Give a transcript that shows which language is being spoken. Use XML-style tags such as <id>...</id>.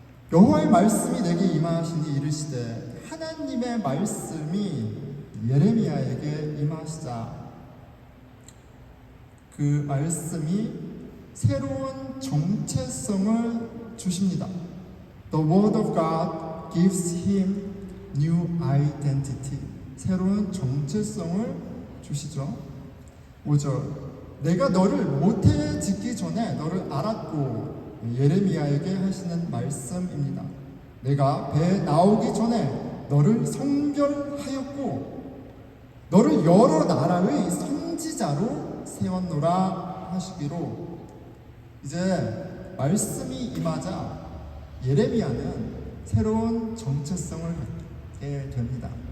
<ko>여호와의 말씀이 내게 임하시니 이르시되, 하나님의 말씀이 예레미야에게 임하시자 그 말씀이 새로운 정체성을 주십니다.</ko> <en>The word of God gives him new identity.</en> <ko>새로운 정체성을 주시죠. 5절, 내가 너를 모태에 짓기 전에 너를 알았고, 예레미야에게 하시는 말씀입니다. 내가 배에 나오기 전에 너를 성별하였고 너를 여러 나라의 선지자로 세웠노라 하시기로, 이제 말씀이 임하자 예레미야는 새로운 정체성을 갖게 됩니다.</ko>